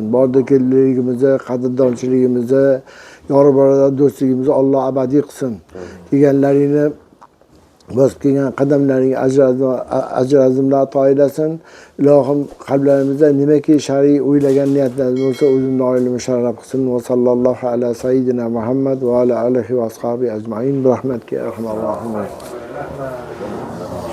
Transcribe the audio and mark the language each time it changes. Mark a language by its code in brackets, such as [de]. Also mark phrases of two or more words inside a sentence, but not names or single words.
[uz] Borda-kelligimizni, qadrdonchiligimizni, yor birodar do'stligimizni Alloh abadiy qilsin. Kelganlaringni bosib kelgan qadamlaring ajr azimlar ato aylasin. Ilohim qalblarimizda nimaki shar'iy o'ylagan niyatlarimiz bo'lsa, o'zini noilini musharraf qilsin. [ar] وصلى الله على سيدنا محمد وعلى آله وأصحابه أجمعين برحمتك يا أرحم الراحمين.